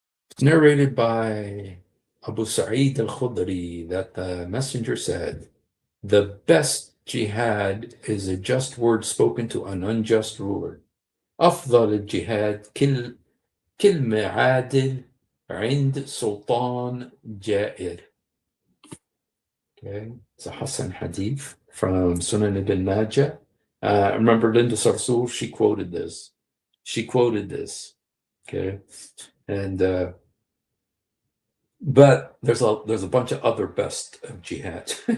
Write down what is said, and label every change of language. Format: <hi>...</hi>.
<en>It's narrated by Abu Sa'id al-Khudri that the messenger said, the best jihad is a just word spoken to an unjust ruler.</en> <ar>أفضل الجهاد كلمة عادل عند سلطان جائر.</ar> <en>Okay, it's a Hassan hadith from Sunan ibn Majah. Remember Linda Sarsour, she quoted this. Okay, and but there's a bunch of other best of jihad.</en>